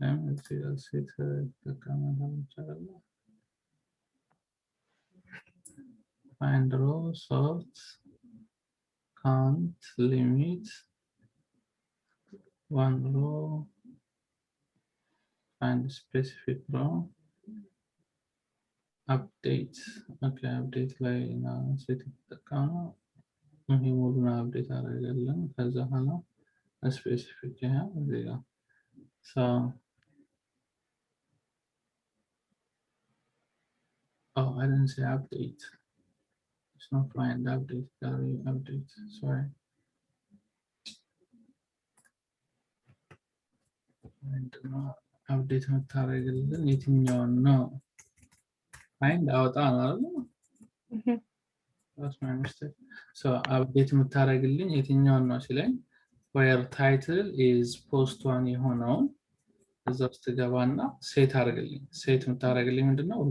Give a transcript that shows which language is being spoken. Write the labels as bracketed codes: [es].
[am] እዚህ ጋር ሴት ተጠቀመ ይቻላል። [en] find row, sort, count, limit, one row, find specific row, update. [am] Okay, update ላይ ነው ሴት ተጠቀመው። ይሄ ሙሉን አፕዴት አደረገልን። ከዛ ኋላ ስፔሲፊክ ይሄ እዚህ ጋር [en] so oh I didn't say update. It's not find update, gallery update, sorry. [am] And update መታረግልን የትኛውን ነው? [en] find [am] አውጣ ነው። [en] That's my mistake. [am] So update መታረግልን የትኛውን ነው ሲለኝ where title is post one የሆነው እዛ ውስጥ ገባና ሴት አድርግልኝ። ሴት መታረግልኝ ምንድነው?